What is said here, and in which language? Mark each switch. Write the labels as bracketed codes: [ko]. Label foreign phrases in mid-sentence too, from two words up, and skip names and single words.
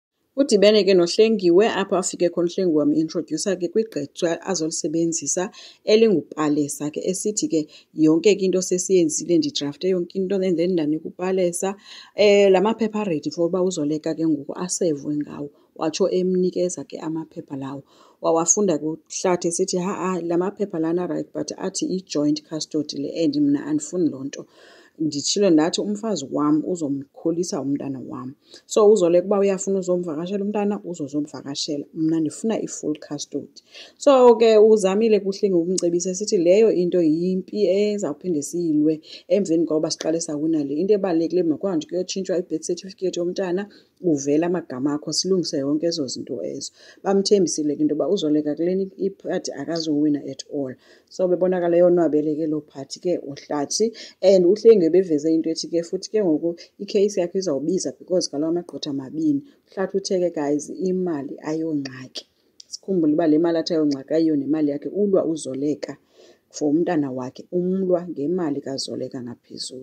[xh] Udibene ke noHlengiwe apho afike khona uHlengiwe wam-introducer ke kwigqetha azolisebenzisa elingupalesa ke esithi ke yonke ke into sesiyenzile ndidrafte yonke into then ndanika upalesa la maphepha ready for uba uzoleka ke ngoku asevwe ngawo. Watsho emnikeza ke amaphepha lawo wawafunda ke uHlathi esithi la maphepha lana right but athi [en] i-joint custody [xh] le and mna andifuni loo nto. Nditshilo ndathi umfazi wam uzomkholisa umntana wam so uzoleka uba uyafuna uzomvakashela umntana uzozomvakashela mna ndifuna [en] i-full custody. [xh] So ke uzamile kuHlengiwe ukumcebisa esithi leyo into yimpi ezawuphinde siyilwe emveni koba siqale sawina le. Into ebalulekile makuhanjwe kuyotshintshwa i-birth certificate yomntana uvela amagama akho silungise yonke ezo zinto ezo. Bamthembisile ke into yoba uzoleka kuleni iphathi akazuwina [en] at all. [xh] So bebonakala yonwabele ke loo phathi ke uHlathi and uHlengiwe beveze into ethi ke futhi ke ngoku ikheyisi yakhe izawubiza because kaloku amagqwetha amabini. uHlathi uthe ke guys imali ayongxaki. Sikhumbule uba le mali athi ayongxaki ayiyo nemali yakhe ulwa uzoleka for umntana wakhe umlwa ngemali kazoleka ngaphezulu.